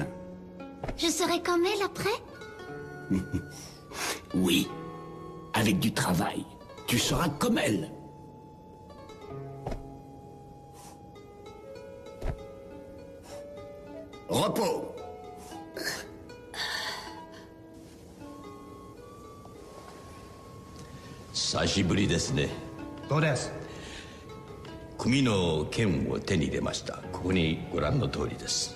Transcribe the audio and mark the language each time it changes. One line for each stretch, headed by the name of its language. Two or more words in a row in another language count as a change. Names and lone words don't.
French: Je serai comme elle après? Oui. Avec du travail. Tu seras comme elle. Repos.
Japanese: 久しぶりですね. どうです？組の剣を手に入れました。ここにご覧の通りです。